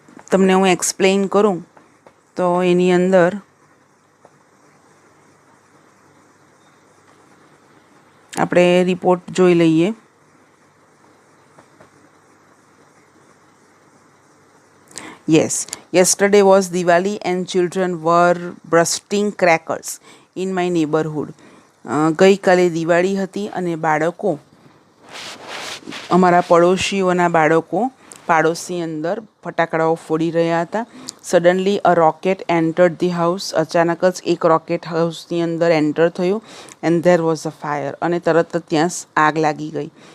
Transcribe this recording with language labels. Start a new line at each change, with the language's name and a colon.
Gujarati: તમને હું એક્સપ્લેન કરું તો એની અંદર આપણે રિપોર્ટ જોઈ લઈએ.
English: Yes, yesterday was Diwali and children were bursting crackers in my neighborhood.
Gujarati: ગઈકાલે દિવાળી હતી અને બાળકો, અમારા પડોશીઓના બાળકો પાડોશની અંદર ફટાકડાઓ ફોડી રહ્યા હતા.
English: Suddenly a rocket entered the house.
Gujarati: અચાનક જ એક રોકેટ હાઉસની અંદર એન્ટર થયું.
English: And there was a fire.
Gujarati: અને તરત જ ત્યાં આગ લાગી ગઈ.